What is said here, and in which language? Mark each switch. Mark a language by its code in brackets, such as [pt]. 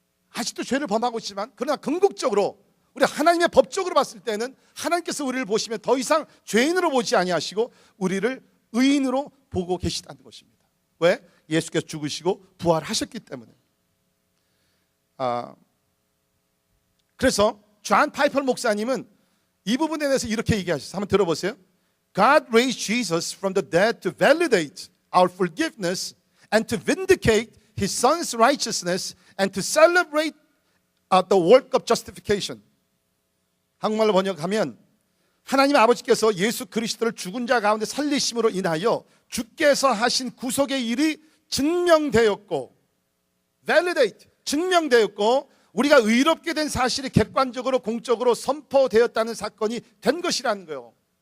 [ko] 아직도 죄를 범하고 있지만 그러나 궁극적으로 우리 하나님의 법적으로 봤을 때는 하나님께서 우리를 보시면 더 이상 죄인으로 보지 아니하시고 우리를 의인으로 보고 계시다는 것입니다. 왜? 예수께서 죽으시고 부활하셨기 때문에. 그래서 존 파이퍼 목사님은 이 부분에 대해서 이렇게 얘기하셨어요. 한번 들어보세요. [en] God raised Jesus from the dead to validate our forgiveness and to vindicate His Son's righteousness and to celebrate the work of justification. [ko] 한국말로 번역하면 하나님 아버지께서 예수 그리스도를 죽은 자 가운데 살리심으로 인하여 주께서 하신 구속의 일이 증명되었고, validate, 증명되었고, 우리가 의롭게 된 사실이 객관적으로 공적으로 선포되었다는 사건이 된 것이라는 거예요.